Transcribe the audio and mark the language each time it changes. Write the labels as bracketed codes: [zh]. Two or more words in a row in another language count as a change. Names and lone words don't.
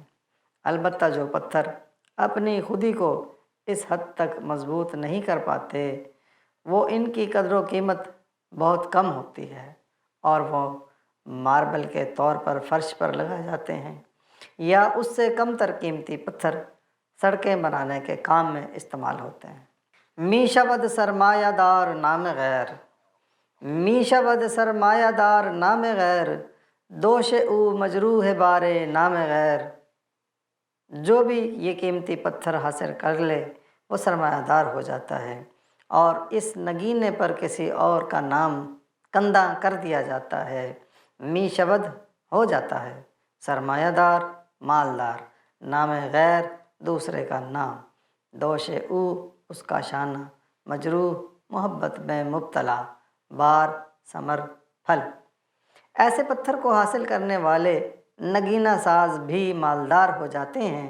[ur] البتہ جو پتھر اپنی خودی کو اس حد تک مضبوط نہیں کر پاتے، وہ ان کی قدر و قیمت بہت کم ہوتی ہے اور وہ ماربل کے طور پر فرش پر لگائے جاتے ہیں یا اس سے کم تر قیمتی پتھر سڑکیں بنانے کے کام میں استعمال ہوتے ہیں۔ [fa] می شود سرمایہ دار نام غیر، می شود سرمایہ دار نام غیر، دوش او مجروح بارے نام غیر۔ [ur] جو بھی یہ قیمتی پتھر حاصل کر لے وہ سرمایہ دار ہو جاتا ہے اور اس نگینے پر کسی اور کا نام کندہ کر دیا جاتا ہے۔ [fa] می شود [ur] ہو جاتا ہے سرمایہ دار، مالدار، [fa] نام غیر [ur] دوسرے کا نام، [fa] دوش او [ur] اس کا شانہ، مجروح محبت میں مبتلا، [fa] بار ثمر [ur] پھل۔ ایسے پتھر کو حاصل کرنے والے نگینہ ساز بھی مالدار ہو جاتے ہیں۔